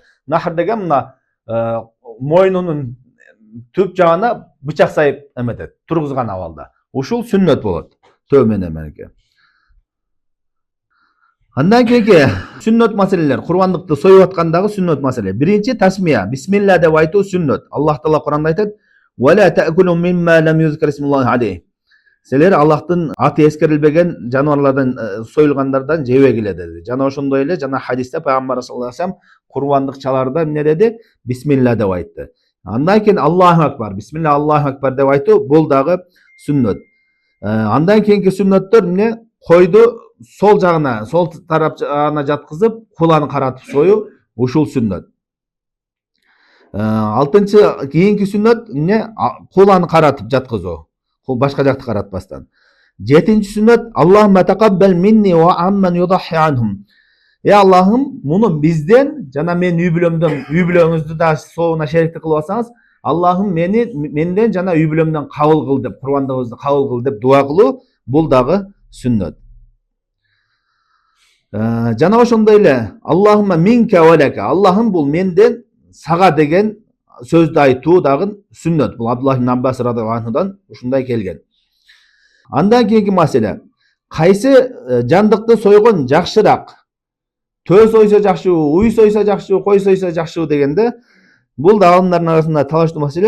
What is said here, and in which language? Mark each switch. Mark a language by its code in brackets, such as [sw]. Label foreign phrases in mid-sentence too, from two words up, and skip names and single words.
[ky] Нахр деген мына мойнунун түп жагына бычак сайып эметет, тургузган абалда. Ушул сүннөт болот. Төө менен менеке. Андан кийинки сүннөт маселелер, курбандыкты союп аткандагы сүннөт маселе. Биринчи тасмия, бисмилла деп айтуу сүннөт. Аллах Таала Куранда айтат: [ar] "ولا تأكلوا مما لم يذكر اسم الله عليه." [ky] Силер Аллахтын аты эскерилбеген жаныбарлардан союлгандардан жебегиле деди. Жана ошондой эле жана хадисте пайгамбар [ar] صلى الله عليه وسلم [ky] курбандыкчаларда эмне деди? Бисмилла деп айтты. Андан кийин [ar] الله أكبر, بسم الله الله أكبر [ky] деп айтуу бул дагы сүннөт. Андан кийинки сүннөттөр эмне? Койду сол жагына, сол тарап жагына жаткызып, куланы каратып союу, ушул сүннөт. Алтынчы кийинки сүннөт эмне? Куланы каратып жаткызуу. Башка жакты каратпастан. Жетинчи сүннөт: [ar] اللهم تقبل مني وعمن يضحي عنهم. [ky] Аллахым, муну бизден жана менин үй бүлөңүздү да соуна шериктик кылып алсаңыз, Аллахым менден жана үй бүлөмдөн кабыл кыл деп, курбандыгыбызды кабыл кыл деп дуа кылуу, бул дагы сүннөт. Жана ошондой эле [ar] اللهم منك ولك. [ky] Аллахым, бул менден сага деген сөздү айтуу дагы сүннөт. Бул Абдуллах ибн Аббас [ar] رضي الله عنه [ky] ушундай келген. Андан кийинки маселе: кайсы жандыкты сойгон жакшыраак? Төө сойсо жакшыбы, уй сойсо жакшыбы, кой сойсо жакшыбы дегенде, бул да адамдардын арасында талаштуу маселе.